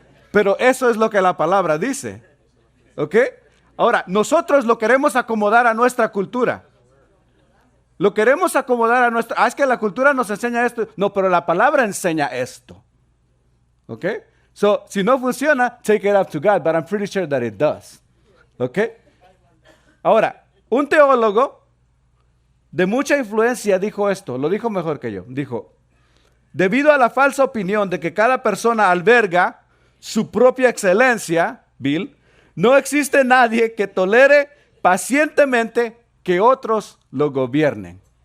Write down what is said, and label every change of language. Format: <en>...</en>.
<es>Pero eso es lo que la palabra dice. ¿Ok? Ahora, nosotros lo queremos acomodar a nuestra cultura. Lo queremos acomodar a nuestra... es que la cultura nos enseña esto. No, pero la palabra enseña esto. ¿Ok?</es> <en>So,</en> <es>si no funciona,</es> <en>take it up to God, but I'm pretty sure that it does.</en> <es>¿Ok? Ahora, un teólogo de mucha influencia dijo esto, lo dijo mejor que yo. Dijo, debido a la falsa opinión de que cada persona alberga su propia excelencia, Bill, no existe nadie que tolere pacientemente que otros lo gobiernen.</es>